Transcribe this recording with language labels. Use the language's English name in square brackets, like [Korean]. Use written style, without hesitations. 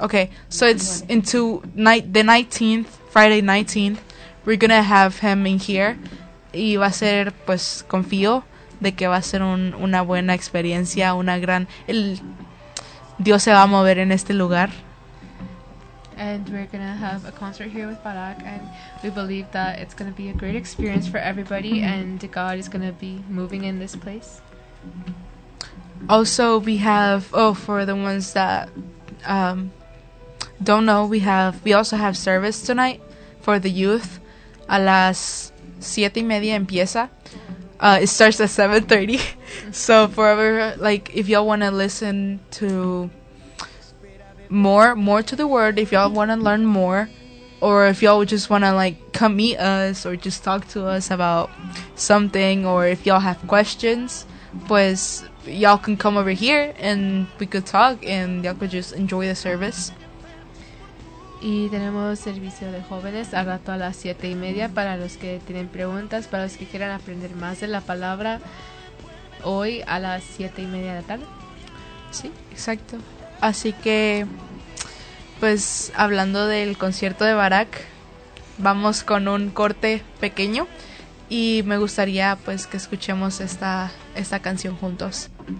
[English] Okay, so it's into the 19th, Friday 19th. We're gonna have him in here. [Spanish] Y va a ser, pues, confío de que va a ser una buena experiencia, una gran. El Dios se va a mover en este lugar. [English] And we're going to have a concert here with Barack, and we believe that it's going to be a great experience for everybody, and God is going to be moving in this place. Also, we have, for the ones that don't know, we also have service tonight for the youth. [Spanish] A las 7:30 empieza. [English] It starts at 7:30. So forever, like, if y'all want to listen to more to the word, if y'all want to learn more, or if y'all just want to like come meet us or just talk to us about something, or if y'all have questions, pues y'all can come over here and we could talk and y'all could just enjoy the service. [Spanish] Y tenemos servicio de jóvenes al rato a las 7:30. Para los que tienen preguntas, para los que quieran aprender más de la palabra, hoy a las 7:30 de la tarde. Sí, exacto. Así que, pues, hablando del concierto de Barack, vamos con un corte pequeño y me gustaría, pues, que escuchemos esta canción juntos.